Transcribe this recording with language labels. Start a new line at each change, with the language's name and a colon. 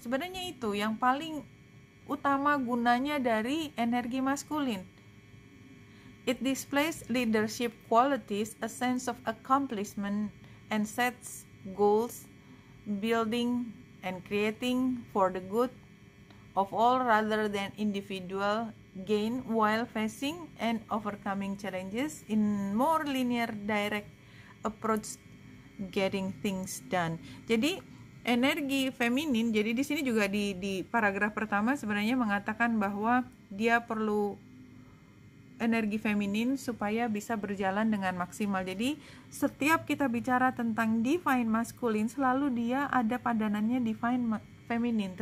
Indonesian: Sebenarnya itu yang paling utama gunanya dari energi maskulin.
English: It displays leadership qualities, a sense of accomplishment, and sets goals, building and creating for the good of all rather than individual gain while facing and overcoming challenges in more linear direct approach getting things done.
Indonesian: Jadi energi feminin, jadi di sini juga di paragraf pertama sebenarnya mengatakan bahwa dia perlu energi feminin supaya bisa berjalan dengan maksimal. Jadi setiap kita bicara tentang divine masculine selalu dia ada padanannya divine feminin.